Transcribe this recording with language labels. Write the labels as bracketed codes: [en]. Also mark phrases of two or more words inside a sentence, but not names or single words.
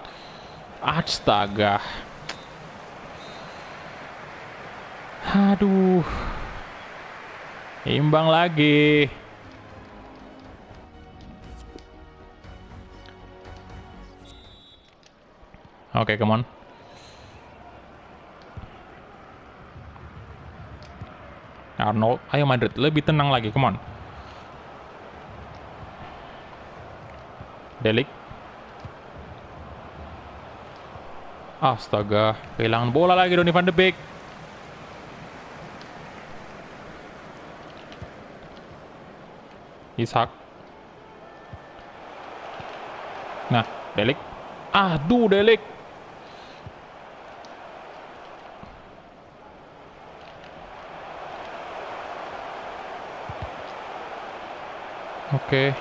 [id] Astaga. Aduh. Imbang lagi. Oke, [en] come on. [id] Arnold, ayo Madrid, lebih tenang lagi, [en] come on. [id] Delik. Astaga, kehilangan bola lagi Donny van de Beek. Ishak. Nah, Delik. Aduh, Delik. Oke.